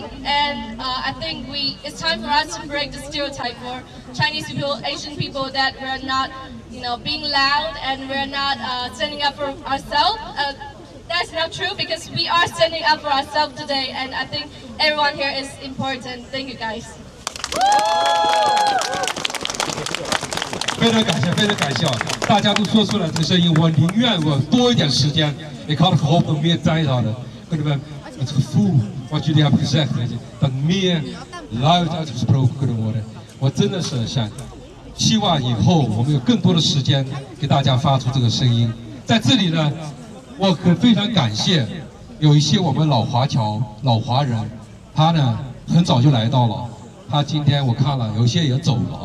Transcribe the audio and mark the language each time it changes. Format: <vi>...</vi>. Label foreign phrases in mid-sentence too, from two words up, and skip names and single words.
<en>And I think it's time for us to break the stereotype for Chinese people, Asian people, that we're not, being loud and we're not standing up for ourselves. That's not true, because we are standing up for ourselves today, and I think everyone here is important. Thank you, guys.</en> <zh>非常感谢，非常感谢啊！大家都说出了这个声音，我宁愿我多一点时间。</zh> <nl>Ik had gehoopt om meer tijd te hadden. Kunnen we het gevoel wat jullie hebben gezegd, weet je, dat meer luid uitgesproken kunnen worden.</nl> <zh>我真的是想，希望以后我们有更多的时间给大家发出这个声音。在这里呢，我非常感谢有一些我们老华侨、老华人，他呢很早就来到了，他今天我看了有些也走了。</zh>